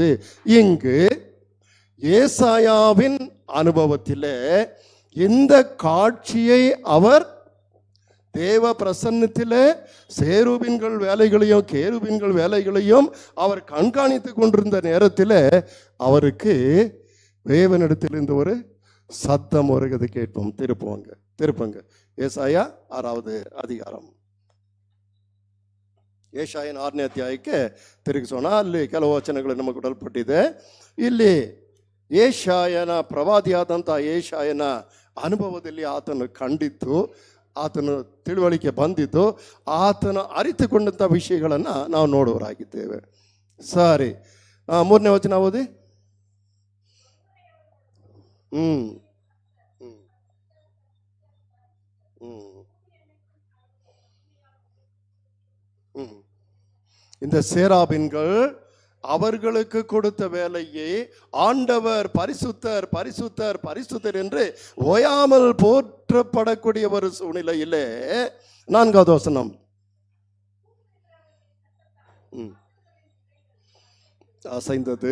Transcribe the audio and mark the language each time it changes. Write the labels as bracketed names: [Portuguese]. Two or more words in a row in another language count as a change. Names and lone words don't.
[Tamil] இங்கு ஏசாயாவின் அனுபவத்தில் இந்த காட்சியை அவர் தேவ பிரசன்னத்திலே சேருபின்கள் வேலைகளையும் கேருபின்கள் வேலைகளையும் அவர் கண்காணித்து கொண்டிருந்த நேரத்தில் அவருக்கு தேவனிடத்திலிருந்து ஒரு சத்தம் வருகிறது கேட்போம். திருப்பங்க ஏசாயா 6வது அதிகாரம். [Kannada] ಏಷಾಯನ 6ನೇ ಅಧ್ಯಾಯಕ್ಕೆ ತಿರುಗಿಸೋಣ. ಅಲ್ಲಿ ಕೆಲವು ವಚನಗಳು ನಮಗೆ ಕೊಡಲ್ಪಟ್ಟಿದೆ. ಇಲ್ಲಿ ಏಷಾಯನ ಪ್ರವಾದಿಯಾದಂಥ ಏಷಾಯನ ಅನುಭವದಲ್ಲಿ ಆತನು ಕಂಡಿದ್ದು, ಆತನು ತಿಳುವಳಿಕೆ ಬಂದಿದ್ದು, ಆತನು ಅರಿತುಕೊಂಡಂಥ ವಿಷಯಗಳನ್ನು ನಾವು ನೋಡುವರಾಗಿದ್ದೇವೆ. ಸರಿ, 3ನೇ ವಚನ ಓದಿ. [Tamil] இந்த சேராபின்கள் அவர்களுக்கு கொடுத்த வேலையை ஆண்டவர் பரிசுத்தர் பரிசுத்தர் பரிசுத்தர் என்று ஓயாமல் போற்றப்படக்கூடிய ஒரு சூழ்நிலையிலே 4வது வசனம் அசைந்தது.